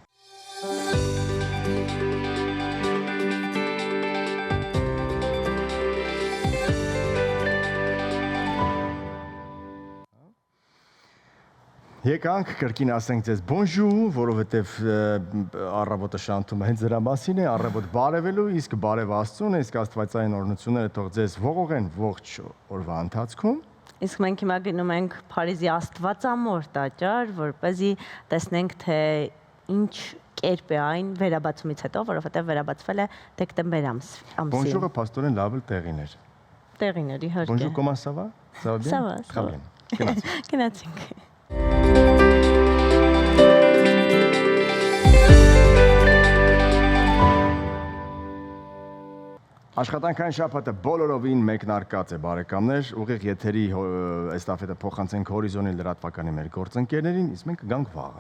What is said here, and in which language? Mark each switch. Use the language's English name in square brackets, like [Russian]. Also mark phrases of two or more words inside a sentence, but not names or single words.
[Armenian] Եկանք կրկին ասենք ձեզ bonjour, որովհետև առավոտը շանթումը հենց դրա մասին է, առավոտ բարևելու, իսկ բարև Աստծուն է, իսկ աստվածային օրհնությունները թող ձեզ ողողեն ողջ օրվա ընթացքում։ Իսկ մենք հիմա գնում ենք Փարիզի Աստվածամոր տաճար, որպեսզի տեսնենք, թե ինչ կերպ է այն վերաբացումից հետո, որովհետև վերաբացվել է դեկտեմբեր ամսին։ Bonjour-ը փաստորեն լավ էր Տեղիներ, իհարկե։ [French] Bonjour, comment ça va? Ça va bien? Ça va, ça Très va. bien. [Armenian] Գնացինք։ Աշխատանքային շաբաթը բոլորովին մեկնարկած է, բարեկամներ, ուղիղ եթերի էստաֆետը փոխանցենք Հորիզոնի լրատվականի մեր գործընկերներին, իսկ մենք կգանք վաղը։